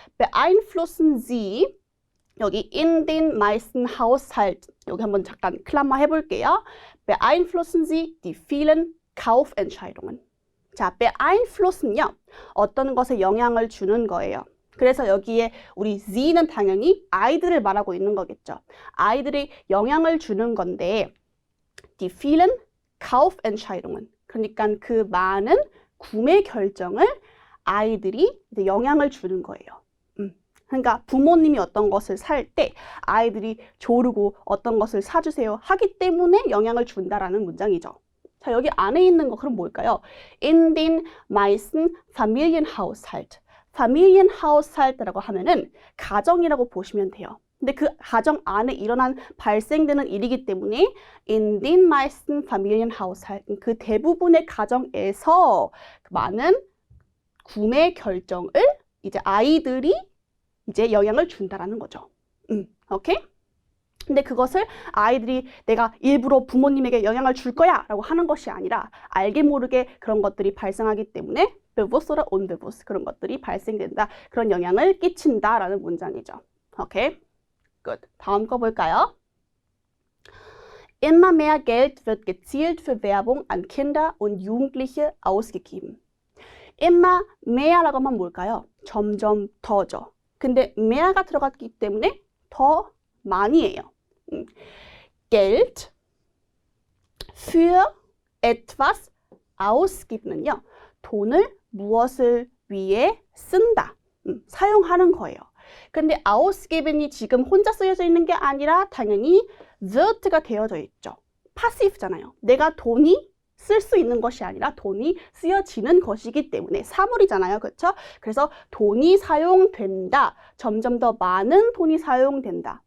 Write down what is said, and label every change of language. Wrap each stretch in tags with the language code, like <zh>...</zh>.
<de>Beeinflussen Sie</de> <ko>여기</ko> <de>in den meisten Haushalt</de> <ko>여기 한번 잠깐 클라마 해볼게요.</ko> <de>Beeinflussen Sie die vielen Kaufentscheidungen.</de> <ko>자, beeinflussen요. 어떤 것에 영향을 주는 거예요. 그래서 여기에 우리 Sie는 당연히 아이들을 말하고 있는 거겠죠. 아이들이 영향을 주는 건데</ko> <de>die vielen Kaufentscheidungen.</de> <ko>그러니까 그 많은 구매 결정을 아이들이 이제 영향을 주는 거예요. 그러니까 부모님이 어떤 것을 살 때 아이들이 조르고 어떤 것을 사주세요 하기 때문에 영향을 준다라는 문장이죠. 자, 여기 안에 있는 거 그럼 뭘까요?</ko> <de>In den meisten Familienhaushalt.</de> <ko>Familienhaushalt라고 하면은 가정이라고 보시면 돼요. 근데 그 가정 안에 발생되는 일이기 때문에</ko> <de>in den meisten Familienhaushalt,</de> <ko>그 대부분의 가정에서 많은 구매 결정을 이제 아이들이 이제 영향을 준다라는 거죠. 오케이? 근데 그것을 아이들이 내가 일부러 부모님에게 영향을 줄 거야 라고 하는 것이 아니라 알게 모르게 그런 것들이 발생하기 때문에</ko> <de>bewusst oder unbewusst</de> <ko>그런 것들이 발생된다. 그런 영향을 끼친다라는 문장이죠. 오케이? Gut. 다음 거 볼까요?</ko> <de>Immer mehr Geld wird gezielt für Werbung an Kinder und Jugendliche ausgegeben.</de> <ko>Immer mehr라고 하면 뭘까요? 점점 더죠. 근데 mehr가 들어갔기 때문에 더 많이예요.</ko> <de>Geld für etwas ausgiben은요.</de> <ko>돈을 무엇을 위해 쓴다. 사용하는 거예요. 근데 ausgeben이 지금 혼자 쓰여져 있는 게 아니라 당연히 wirt가 되어져 있죠. passive잖아요. 내가 돈이 쓸 수 있는 것이 아니라 돈이 쓰여지는 것이기 때문에 사물이잖아요. 그렇죠? 그래서 돈이 사용된다. 점점 더 많은 돈이 사용된다.</ko>